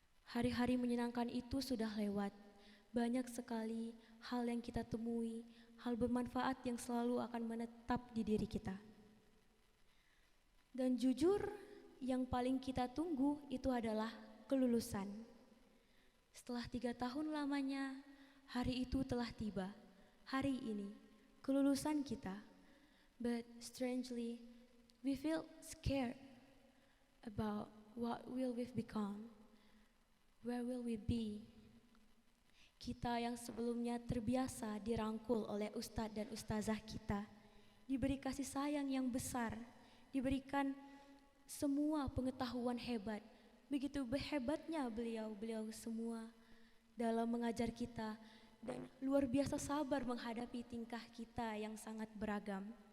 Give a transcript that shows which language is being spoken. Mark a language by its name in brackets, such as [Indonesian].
[Indonesian] Hari-hari menyenangkan itu sudah lewat. Banyak sekali hal yang kita temui, hal bermanfaat yang selalu akan menetap di diri kita. Dan jujur, yang paling kita tunggu itu adalah kelulusan. Setelah 3 tahun lamanya, hari itu telah tiba. Hari ini, kelulusan kita. [English] But strangely, we feel scared about what will we become. Where will we be? [Indonesian] Kita yang sebelumnya terbiasa dirangkul oleh ustadz dan ustazah kita, diberi kasih sayang yang besar, diberikan semua pengetahuan hebat. Begitu hebatnya beliau semua dalam mengajar kita dan luar biasa sabar menghadapi tingkah kita yang sangat beragam.